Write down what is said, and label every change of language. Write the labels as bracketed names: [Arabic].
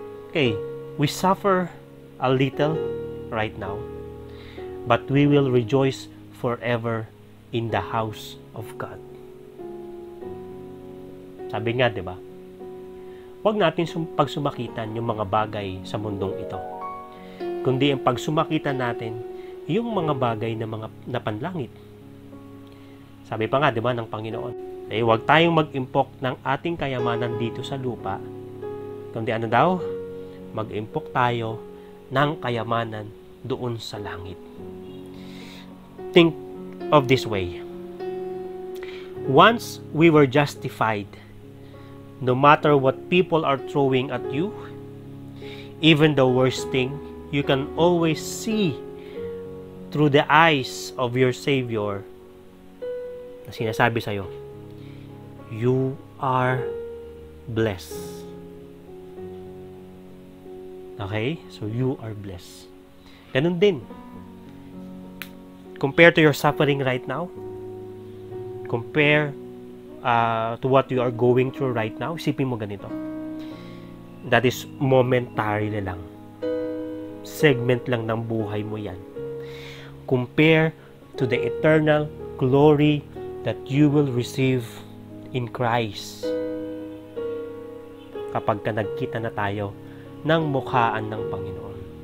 [English] Okay, we suffer a little right now, but we will rejoice forever in the house of God. [Filipino] Sabi nga, di ba? Huwag natin pagsumakitan yung mga bagay sa mundong ito, kundi ang pagsumakitan natin yung mga bagay na panlangit. Sabi pa nga, di ba, ng Panginoon, huwag tayong mag-impok ng ating kayamanan dito sa lupa, kundi ano daw? Mag-impok tayo ng kayamanan doon sa langit. [English] Think of this way. Once we were justified, no matter what people are throwing at you, even the worst thing, you can always see through the eyes of your Savior [Filipino] na sinasabi sa'yo, [English] you are blessed. Okay? So, you are blessed. [Filipino] Ganun din. [English] Compare to your suffering right now. Compare to what you are going through right now. [Filipino] Isipin mo ganito. [English] That is momentary [Filipino] lang. Segment lang ng buhay mo yan. [English] Compare to the eternal glory that you will receive in Christ. [Filipino] Kapag ka nagkita na tayo ng mukhaan ng Panginoon.